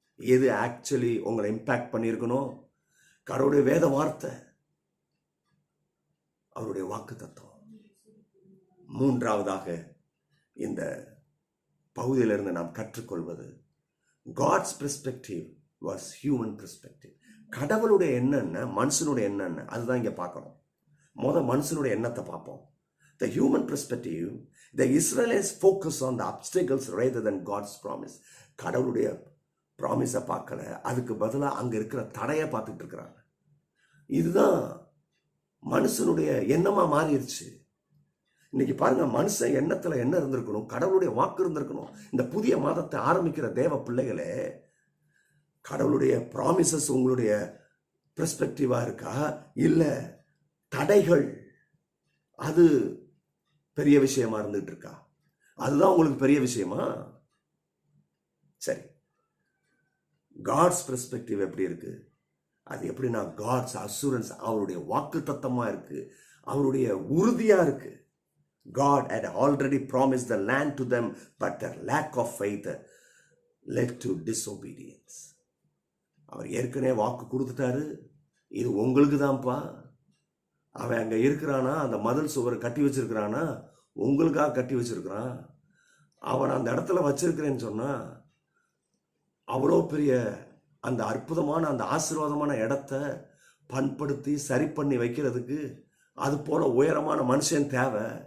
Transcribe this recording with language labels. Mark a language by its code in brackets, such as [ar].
[ta] எது ஆக்சுவலி உங்களை இம்பாக்ட் பண்ணியிருக்கணும்? கடவுளுடைய வேத வார்த்தை, அவருடைய வாக்கு தத்துவம். மூன்றாவதாக இந்த பகுதியிலிருந்து நாம் கற்றுக்கொள்வது, [en] God's perspective was human perspective. [ta] கடவுளுடைய எண்ணம், மனுஷனுடைய எண்ணம், அதுதான் இங்க பார்க்கணும். மனுஷனுடைய எண்ணத்தை பார்ப்போம். [en] The human perspective, the Israelites focus on the obstacles rather than God's promise. [ta] கடவுளுடைய ப்ராமிஸை பார்க்கல, அதுக்கு பதிலாக அங்க இருக்கிற தடையை பார்த்துட்டு இருக்கிறாங்க. இதுதான் மனுஷனுடைய எண்ணமா மாறிடுச்சு. இன்னைக்கு பாருங்க, மனுஷன் எண்ணத்துல என்ன இருந்திருக்கணும்? கடவுளுடைய வாக்கு இருந்திருக்கணும். இந்த புதிய மாதத்தை ஆரம்பிக்கிற தேவ பிள்ளைகளே, கடவுளுடைய ப்ராமிசஸ் உங்களுடைய பெர்ஸ்பெக்டிவா இருக்கா? இல்ல தடைகள் அது பெரிய விஷயமா இருந்துட்டு இருக்கா? அதுதான் உங்களுக்கு பெரிய விஷயமா? சரி, [en] God's perspective [ta] எப்படி இருக்கு? அது எப்படின்னா, [en] God's assurance, [ta] அவருடைய வாக்கு தத்தமா இருக்கு, அவருடைய உறுதியா இருக்கு. [en] God had already promised the land to them, but their lack of faith led to disobedience. [ta] அவர் ஏற்கனவே வாக்கு கொடுத்துட்டாரு, இது உங்களுக்கு தான்ப்பா. அவன் அங்க இருக்கிறானா, அந்த மதில் சுவர் கட்டி வச்சிருக்கிறானா, உங்களுக்காக கட்டி வச்சிருக்கிறான். அவன் அந்த இடத்துல வச்சிருக்கிறேன்னு சொன்னா, அவ்வளோ பெரிய அந்த அற்புதமான அந்த ஆசீர்வாதமான இடத்த பண்படுத்தி சரி பண்ணி வைக்கிறதுக்கு அது போல உயரமான மனுஷன் தேவை.